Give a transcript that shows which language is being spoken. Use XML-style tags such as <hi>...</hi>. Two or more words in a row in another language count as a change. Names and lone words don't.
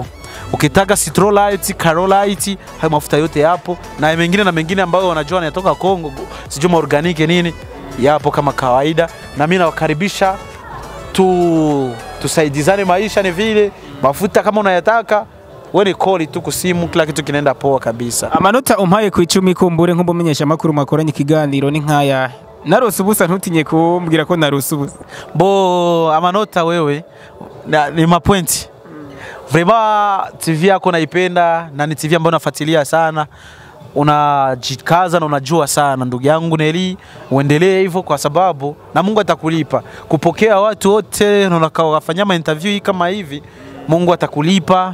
<sw>Ukitaka Citrolite, Carolite, hayo mafuta yote yapo na mengine ambayo wanajua yanatoka Kongo, sijui organic nini, yapo kama kawaida. Na mimi nawakaribisha tusaidizane maisha ni vile mafuta kama unayataka wewe call tu kusimu kila kitu kinaenda poa kabisa.</sw> <rn>Amanota umpaye ku 10 kumbure nko mumenyesha makuru makoranye kiganiro ni nkaya. Narose ubusa ntutinye kumbwira ko narose ubusa.</rn> <sw>Amanota wewe ni mapointi. Vraiment TV yako naipenda na ni TV ambayo nafuatilia sana. Unajikaza na unajua sana ndugu yangu Neli, uendelee hivyo kwa sababu na Mungu atakulipa. Kupokea watu wote na unakafanya ma interview kama hivi, Mungu atakulipa.</sw>